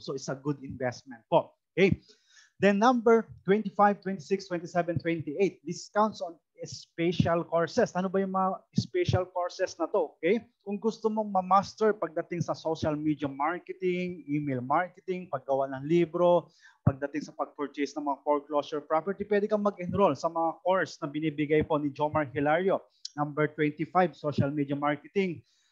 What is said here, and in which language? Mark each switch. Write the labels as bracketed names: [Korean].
[English] So it's a good investment po. Okay. Then number 25, 26, 27, 28, discounts on special courses. [Filipino] Ano ba yung mga special courses na to? Okay? Kung gusto mong ma-master pagdating sa social media marketing, email marketing, paggawa ng libro, pagdating sa pag-purchase ng mga foreclosure property, pwede kang mag-enroll sa mga course na binibigay po ni Jomar Hilario. [English] Number 25, social media marketing.